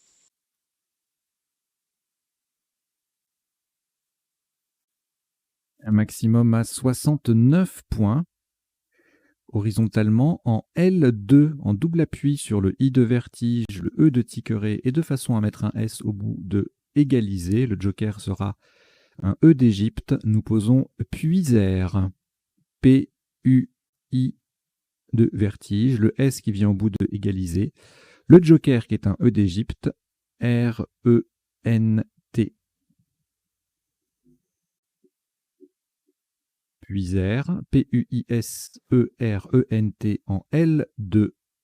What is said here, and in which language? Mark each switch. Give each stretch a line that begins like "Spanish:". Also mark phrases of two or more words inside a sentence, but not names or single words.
French: Un maximum à 69 points. Horizontalement en L2, en double appui sur le I de vertige, le E de tiqueret et de façon à mettre un S au bout de égaliser. Le joker sera un E d'Égypte. Nous posons puisaire. P-U-I de vertige. Le S qui vient au bout de égaliser. Le joker qui est un E d'Égypte. R-E-N-T. Puisaire. P-U-I-S-E-R-E-N-T en L2.